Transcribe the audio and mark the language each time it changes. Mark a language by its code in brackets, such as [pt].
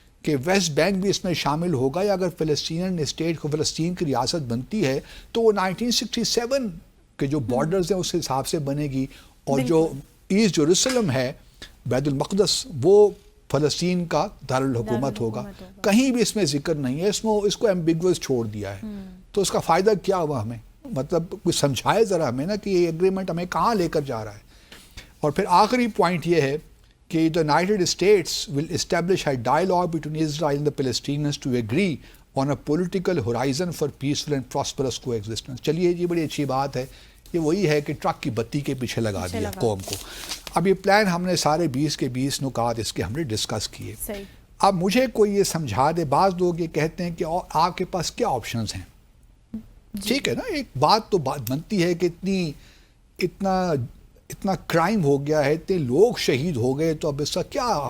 [ur] کہ waste bank بھی اس میں شامل ہوگا، یا اگر فلسطین اسٹیٹ کو فلسطین کی ریاست بنتی ہے تو وہ 1967 کے جو بارڈرز ہیں اس حساب سے بنے گی، اور جو ایسٹ جیروسلم ہے بیت المقدس وہ فلسطین کا دارالحکومت ہوگا. کہیں بھی اس میں ذکر نہیں ہے، اس کو ایمبیگوس چھوڑ دیا ہے. تو اس کا فائدہ کیا ہوا ہمیں؟ مطلب کچھ سمجھائے ذرا ہمیں نا کہ یہ ایگریمنٹ ہمیں کہاں لے کر جا رہا ہے. اور پھر آخری پوائنٹ یہ ہے کہ [en] the United States will establish a dialogue between Israel and the Palestinians to agree on a political horizon for peaceful and prosperous coexistence. [ur] چلیے یہ بڑی اچھی بات ہے. یہ وہی ہے کہ ٹرک کی بتی کے پیچھے لگا دیا قوم کو. اب یہ پلان ہم نے سارے 20 کے 20 نکات اس کے ہم نے ڈسکس کیے. اب مجھے کوئی یہ سمجھا دے، بعض لوگ یہ کہتے ہیں کہ آپ کے پاس کیا آپشنز ہیں. ٹھیک ہے نا، ایک بات تو بات بنتی ہے کہ اتنا کرائم ہو گیا ہے، اتنے لوگ شہید ہو گئے، تو اب اس کا کیا